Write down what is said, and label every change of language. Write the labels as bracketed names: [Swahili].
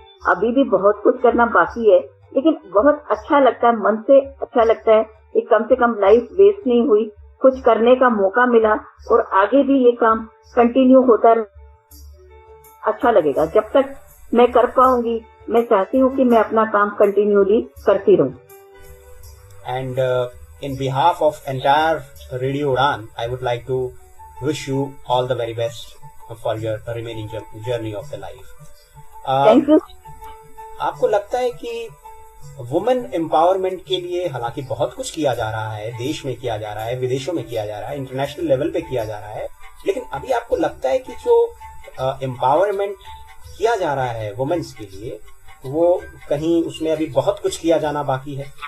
[Hindi] अभी भी बहुत कुछ करना बाकी है, लेकिन बहुत अच्छा लगता है, मन से अच्छा लगता है कि कम से कम लाइफ वेस्ट नहीं हुई, कुछ करने का मौका मिला और आगे भी ये काम कंटिन्यू होता रहे। अच्छा लगेगा जब तक मैं कर पाऊंगी। मैं चाहती हूँ कि मैं अपना काम कंटिन्यूली करती रहूं। [English] And in behalf of entire Radio Udan, I would like to wish you all the very best for your remaining journey of the life. Thank you. [Hindi] आपको लगता है कि वुमेन एम्पावरमेंट के लिए हालांकि बहुत कुछ किया जा रहा है, देश में किया जा रहा है, विदेशों में किया जा रहा है, इंटरनेशनल लेवल पे किया जा रहा है, लेकिन अभी आपको लगता है कि जो एम्पावरमेंट किया जा रहा है वुमेन्स के लिए, वो कहीं उसमें अभी बहुत कुछ किया जाना बाकी है?